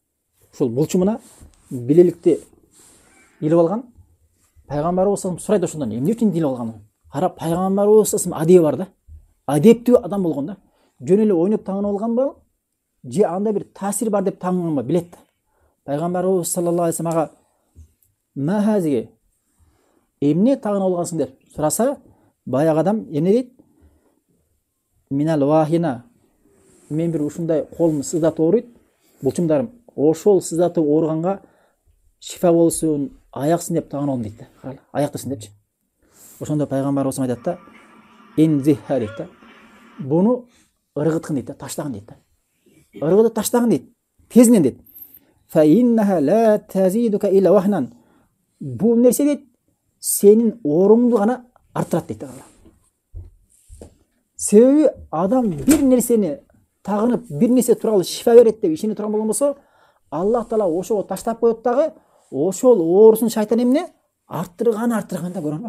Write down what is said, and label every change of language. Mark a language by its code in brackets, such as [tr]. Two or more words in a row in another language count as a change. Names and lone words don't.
[ky] Ушул булчумуна билеликти илип алган. Пайгамбарыбыз сурайт ошондон, эмне үчүн илип алганын? Кара, пайгамбарыбыз адеби бар да. Адептүү адам болгон да. Жөн эле ойноп таңынып алганбы? Же андай бир таасир бар деп таңынганбы? Билет да. Пайгамбарыбыз [ar] صلى الله عليه وسلم ما هذه [ky] эмне тагын алгансың деп сураса, баягы адам эмне дейт? [ar] من الواهنة. [ky] Мен бир ушундай колум сыздатып ооруйт. Булчумдарым, ошол сыздатып ооруганга шифа болсун, аяқсын деп тагын алдым дейт. Каралы, аяктысын депчи. Ошондо пайгамбарыбыз айтат да, "Инзиха" дейт да. Буну ыргыткын дейт да, таштагын дейт да. Ыргыды таштагын дейт. Тезинен дейт. [ar] فإنها لا تزيدك إلا وهنا. [ky] Бул нерсе дейт, сенин ооруңду гана арттырат дейт. Себеби адам бир нерсени тагынып, бир нерсе тууралуу шифа берет деп ишенип турган болгон болсо, Аллах Таала ошого таштап коет дагы, ошол оорусун шайтан эмне арттырганда көрөңбү?